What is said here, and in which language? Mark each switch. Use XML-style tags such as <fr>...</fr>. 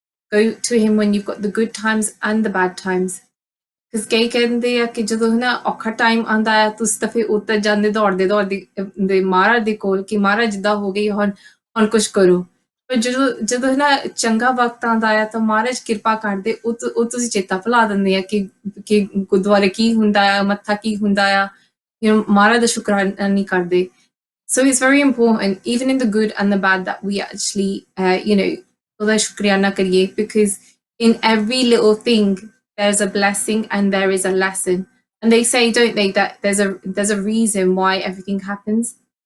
<en>Go to him when you've got the good times and the bad times. Because</en> <pa>ਕਈ ਕਹਿੰਦੇ ਆ ਕਿ ਜਦੋਂ ਨਾ ਔਖਾ ਟਾਈਮ ਆਉਂਦਾ ਹੈ ਤੁਸੀਂ ਤਾਂ ਫਿਰ ਉੱਤਰ ਜਾਂਦੇ ਦੌੜਦੇ ਦੇ ਮਹਾਰਾਜ ਦੇ ਕੋਲ ਕਿ ਮਹਾਰਾਜ ਜਿੱਦਾਂ ਹੋ ਗਈ ਹੁਣ ਕੁਝ ਕਰੋ. ਪਰ ਜਦੋਂ ਨਾ ਚੰਗਾ ਵਕਤ ਆਉਂਦਾ ਆ ਤਾਂ ਮਹਾਰਾਜ ਕਿਰਪਾ ਕਰਦੇ ਉਹ ਤੁਸੀਂ ਚੇਤਾ ਭੁਲਾ ਦਿੰਦੇ ਆ ਕਿ ਗੁਰਦੁਆਰੇ ਕੀ ਹੁੰਦਾ ਆ, ਮੱਥਾ ਕੀ ਹੁੰਦਾ ਆ, ਮਹਾਰਾਜ ਦਾ ਸ਼ੁਕਰਾਨਾ ਨਹੀਂ ਕਰਦੇ.</pa> <en>So it's very important, even in the good and the bad, that we actually, because in every little thing, there's a blessing and there is a lesson. And they say, don't they, that there's a reason why everything happens.</en>